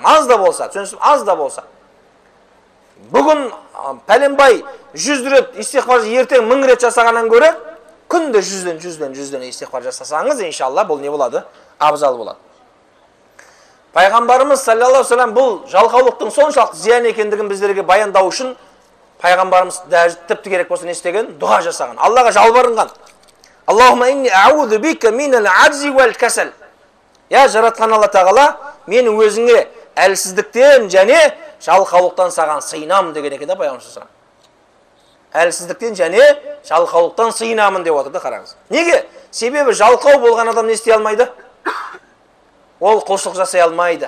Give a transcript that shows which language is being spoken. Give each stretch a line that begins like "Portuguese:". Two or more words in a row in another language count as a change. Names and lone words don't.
Kazakh: Аз да болса, түсінесіз, аз да болса. Бүгін пәленбай 100 рет истиғфар ертең 1000 рет жасағаннан гөрі күнде 100-ден истиғфар жасасаңыз, иншалла бұл не болады? Абзал болады. Пайғамбарымыз
Arabic: صلى الله عليه وسلم
Kazakh: бұл жалқаулықтың соншалықты зиян екендігін біздерге баяндау үшін пайғамбарымыз тіпті керек болса не істеген? Дұға жасаған. Аллаға жалбарынған.
Arabic: اللهم إني أعوذ بك من العجز والكسل.
Kazakh: Я жаратқан Алла тағала, мен өзіңе әлсіздіктен және жалқаулықтан саған сыйынамын деген екен да пайғамбар. Әлсіздіктен және жалқаулықтан сыйынамын деп отырды, қараңыз. Неге? Себебі жалқау болған адам не істей алмайды? Ол құлшылық жасай алмайды.